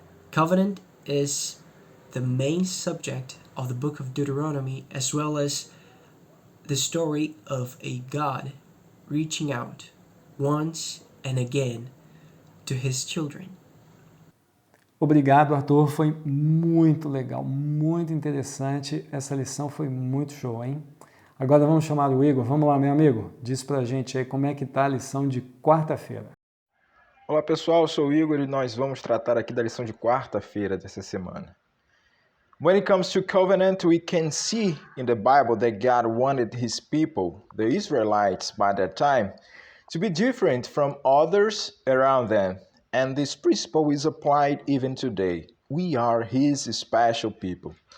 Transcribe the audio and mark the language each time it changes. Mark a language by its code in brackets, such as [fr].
[en] Covenant is the main subject of the book of Deuteronomy, as well as the story of a God reaching out once and again to His children. [pt] Obrigado, Arthur. Foi muito legal, muito interessante. Essa lição foi muito show, hein? Agora vamos chamar o Igor. Vamos lá, meu amigo. Diz pra gente aí como é que tá a lição de quarta-feira. Olá pessoal, eu sou o Igor e nós vamos tratar aqui da lição de quarta-feira dessa semana. [en] When it comes to covenant, we can see in the Bible that God wanted His people, the Israelites by that time, to be different from others around them. And this principle is applied even today. We are His special people.